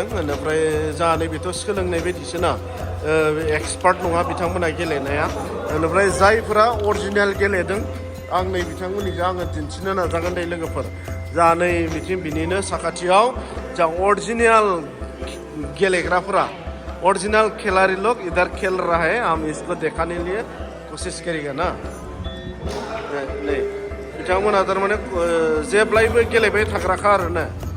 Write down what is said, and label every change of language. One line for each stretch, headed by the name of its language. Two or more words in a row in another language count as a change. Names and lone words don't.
Bodo: ओमफ्राय जोंहा नै बेथ' सोलोंनाय बायदिसो ना एक्सपार्ट नङा बिथांमोना गेलेनाया ओमफ्राय जायफोरा अरिजिनेल गेलेदों आं नै बिथांमोननिखौ आङो दिन्थिनो नाजागोन दे लोगोफोर जा नै बिथिं बिनिनो साखाथियाव जा अरिजिनेल गेलेग्राफोरा
Hindi: ओरिजिनल खिलाड़ी लोग इधर खेल रहा है हम इसको दिखाने लिए कोशिश करेगा
Bodo: ना नै बिथांमोना थारमाने जेब्लायबो गेलेबाय थाग्राखा आरो ना